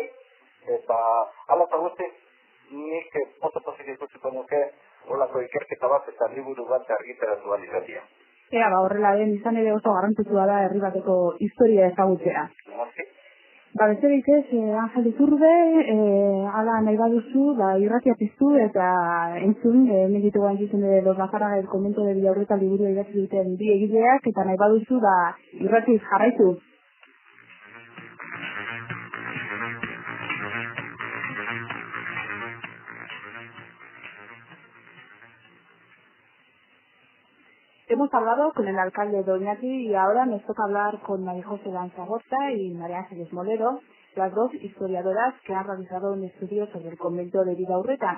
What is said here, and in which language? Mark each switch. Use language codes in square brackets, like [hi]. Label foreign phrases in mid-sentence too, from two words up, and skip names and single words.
[eu] Eta ala eta guzti, nik oso pozik ikusiko nuke horrelako ikerketa bat eta liburu bat argitaratu izatea. Horrela den izan ere oso garrantzitsua da herri bateko historia ezagutzea. Besterik ez, Angel Iturbe, ala nahi baduzu, irratia piztu eta entzun, meditu gain ditzen Los Lazárraga el convento de Bidorreta liburu idatzi duten bi egileak, eta nahi baduzu, irratiz jarraitu. [es] Hemos hablado con el alcalde de Oñati y ahora nos toca hablar con María José Lanzagorta y María Ángeles Molero, las dos historiadoras que han realizado un estudio sobre el convento de Bidorreta.